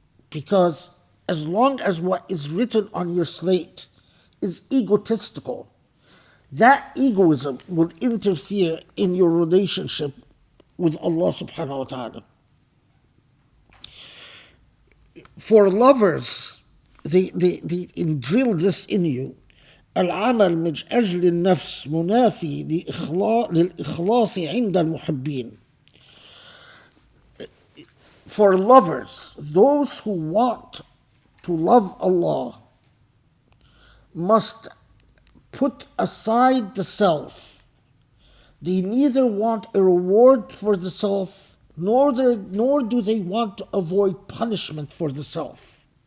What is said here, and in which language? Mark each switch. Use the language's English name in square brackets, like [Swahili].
[English] Because as long as what is written on your slate is egotistical, that egoism will interfere in your relationship with Allah subhanahu wa ta'ala. For lovers, they drill this in you. [Arabic] العمل من أجل النفس منافي للإخلاص عند المحبين. [English] For lovers, those who want to love Allah must put aside the self. They neither want a reward for the self, nor do they want to avoid punishment for the self.